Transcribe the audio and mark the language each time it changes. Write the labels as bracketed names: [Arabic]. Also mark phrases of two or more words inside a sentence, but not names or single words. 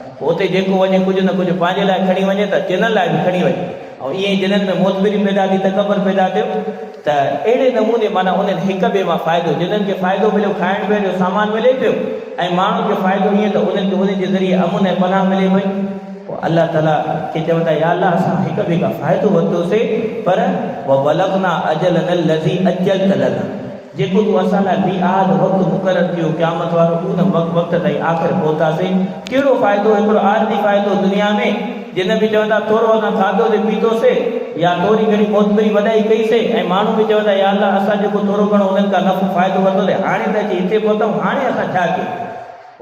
[Sindhi] पोइ उते जेको वञे कुझु न कुझु पंहिंजे लाइ खणी वञे त जिन लाइ बि खणी वञे, ऐं ईअं ई जिन्हनि में मोतबिरी पैदा थी, तकबर पैदा थियो। त अहिड़े नमूने माना उन्हनि हिक ॿिए मां फ़ाइदो, जिन्हनि खे फ़ाइदो मिलियो, खाइण पीअण जो सामान मिले पियो, ऐं माण्हुनि खे फ़ाइदो ईअं त उन्हनि खे उन जे ज़रिए अमुन ऐं पनाह मिले पई। पोइ अलाह ताला खे चवनि था, या अलाह असां हिक ॿिए खां फ़ाइदो वरितोसीं, पर [Arabic] وبلغنا أجلنا الذي أجلت لنا, [Sindhi] जेको तूं असां लाइ मिआद वक़्तु मुक़ररु कयो क़यामत वारो, उन वक़्त ताईं आख़िर पहुतासीं। कहिड़ो फ़ाइदो, हिकिड़ो आरज़ी फ़ाइदो दुनिया में, जिन बि चवंदा थोरो असां खाधोसीं पीतोसीं या थोरी घणी मोतबरी वॾाई कईसीं, ऐं माण्हू बि चवंदा या अलाह असां जेको थोरो घणो उन्हनि खां नफ़ो फ़ाइदो वरितोसीं, हाणे त अची हिते पहुतऊं, हाणे असां छा कयूं।